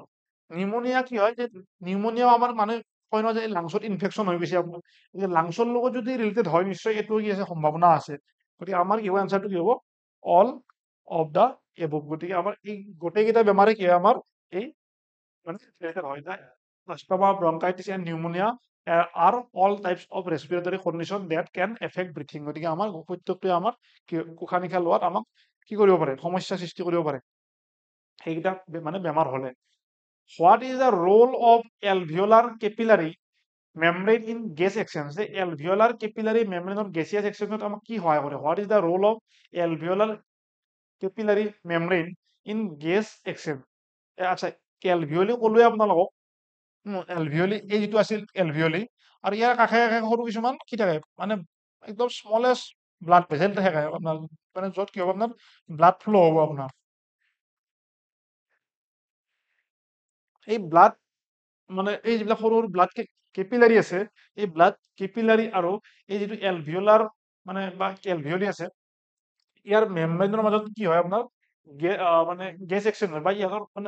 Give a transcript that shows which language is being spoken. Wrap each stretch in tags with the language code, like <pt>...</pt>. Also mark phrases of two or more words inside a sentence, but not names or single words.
<as>নিউমনিয়া কি হয়, যে নিউমনিয়াও আমাৰ মানে কয় নহয়, যে লাংছত ইনফেকশ্যন হৈ গৈছে আপোনাৰ, লাংছৰ লগত যদি ৰিলেটেড হয়, নিশ্চয় এইটো কি আছে, সম্ভাৱনা আছে। গতিকে আমাৰ কি হ'ব, এনচাৰটো কি হ'ব,</as> <en>all of the above.</en> <as>গতিকে আমাৰ এই গোটেইকেইটা বেমাৰে কি হয়, আমাৰ এই মানে ৰিলেটেড হৈ যায়।</as> <en>Asthma, bronchitis and pneumonia are all types of respiratory condition that can affect breathing.</en> <as>গতিকে আমাৰ প্ৰত্যেকটোৱে আমাৰ উশাহ নিশাহ লোৱাত আমাক কি কৰিব পাৰে, সমস্যা সৃষ্টি কৰিব পাৰে সেইকেইটা মানে বেমাৰ হ'লে।</as> <en>What is the role of alveolar capillary membrane in gas exchange?</en> <as>যে</as> <en>alveolar capillary membrane of gaseous exchange</en> <as>আমাক কি সহায় কৰে?</as> <en>What is the role of alveolar capillary membrane in gas exchange?</en> <as>আচ্ছা, এলভিঅলি ক'লোৱে আপোনালোকক। এলভিঅলি, এই যিটো আছিল এলভিঅলি, আৰু ইয়াৰ কাষে কাষে সৰু কিছুমান কি থাকে, মানে একদম</as> <en>smallest blood vessel</en> <as>থাকে আপোনাৰ, মানে য'ত কি হ'ব, আপোনাৰ</as> <en>blood flow'</en> <as>হ'ব আপোনাৰ। এই ব্লাড মানে এই যিবিলাক সৰু সৰু</as> <en>blood capillary</en> <as>আছে, এই</as> <en>blood capillary</en> <as>আৰু এই যিটো এলভিঅলাৰ মানে বা এলভিঅলি আছে, ইয়াৰ মেমব্ৰেনৰ মাজত কি হয়, আপোনাৰ মানে</as> <en>gas exchange</en> <as>বা ইয়াৰ মানে</as>